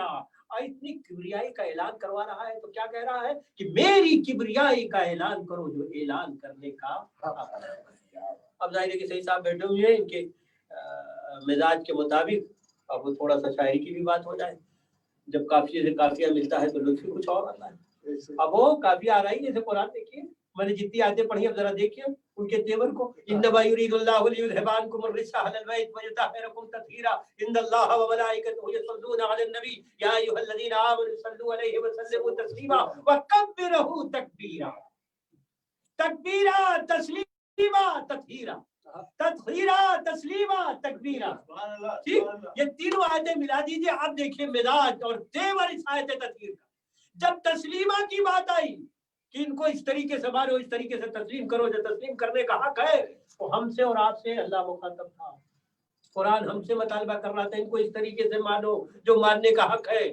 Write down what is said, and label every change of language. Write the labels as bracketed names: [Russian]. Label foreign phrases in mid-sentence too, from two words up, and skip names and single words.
[Hindi] इतनी किबरियाई का ऐलान करवा रहा है तो क्या कह रहा है कि मेरी किबरियाई का ऐलान करो जो ऐलान करने का हक है। अब जाहिर है कि सही साहब बैठे हुए हैं, इनके मिजाज के मुताबिक अब थोड़ा सा शायरी की भी बात हो जाए। जब काफिये से काफिया मिलता है तो लुत्फ कुछ और आता है। अब वो काफिया आ रही है, जैसे कुरान देखिए, मैंने जितनी आयतें पढ़ी अब जरा देखिए उनके तेवर को। [Arabic] إنما يريد الله ليذهب عنكم الرجس أهل البيت ويطهركم تطهيرا إن الله وملائكته يصلون على النبي يا أيها الذين آمنوا صلوا عليه وسلموا تسليما وكبره تكبيرا. تكبيرا، تسليما، تطهيرا، تطهيرا، تسليما، تكبيرا. [Hindi] ठीक, ये तीनों आयतें मिला दीजिए, आप देखिए मिजाज और तेवर इस आयत तत्हीर का। जब तस्लीमा की बात आई कि इनको इस तरीके से मारो, इस तरीके से तस्लीम करो जो तस्लीम करने का हक है, तो हमसे और आपसे अल्लाह मुखातब था। कुरान हमसे मुतालबा कर रहा था इनको इस तरीके से मानो जो मानने का हक है।